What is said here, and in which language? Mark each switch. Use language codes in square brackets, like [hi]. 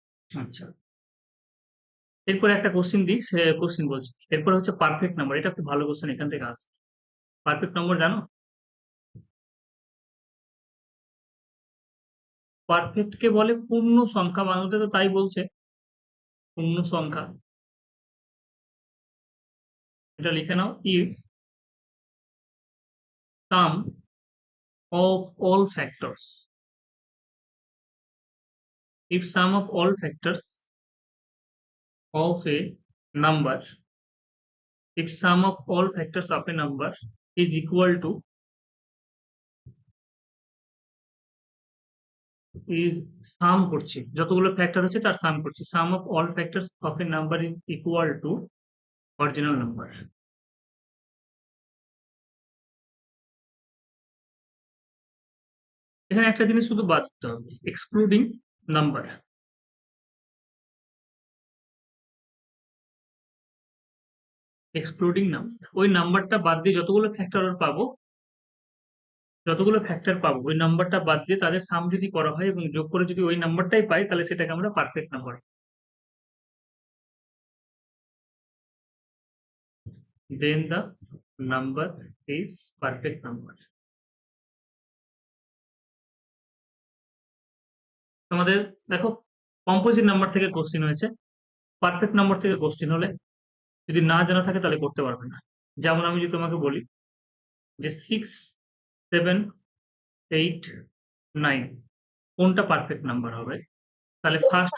[bn] আচ্ছা, এরপরে একটা কোশ্চিন দিই, সে কোশ্চিন বলছি। এরপর হচ্ছে পারফেক্ট নাম্বার, এটা খুব ভালো কোশ্চেন, এখান থেকে আসে। পারফেক্ট নাম্বার জানো? পারফেক্ট কে বলে পূর্ণ সংখ্যা, বাংলাতে তো তাই বলছে, পূর্ণ সংখ্যা। এটা লিখে নাও, [en] if sum of all factors, if sum of all factors of a number, if sum of all factors of a number is equal to, is sum [bn] করছি, যতগুলো ফ্যাক্টর হচ্ছে তার সাম করছি, [en] sum of all factors of a number is equal to original number। [bn] এখানে একটা জিনিস শুধু বাদ দিতে হবে, এক্সক্লুডিং নাম্বার। এক্সক্লুডিং নাম্বার, ওই নাম্বারটা বাদ দিয়ে যতগুলো ফ্যাক্টর পাবো, যতগুলো ফ্যাক্টর পাবো ওই নাম্বারটা বাদ দিয়ে তাদের সাম যদি করা হয় এবং যোগ করে যদি ওই নাম্বারটাই পাই, তাহলে সেটাকে আমরা perfect number. [en] Then the number is perfect number। [bn] তোমাদের দেখো, কম্পোজিট নাম্বার থেকে কোশ্চিন হয়েছে, পারফেক্ট নাম্বার থেকে কোশ্চিন হলে যদি না জানা থাকে তাহলে করতে পারবে না। যেমন আমি যদি তোমাকে বলি যে 6 7 8 9 কোনটা পারফেক্ট নাম্বার হবে, তাহলে ফার্স্ট,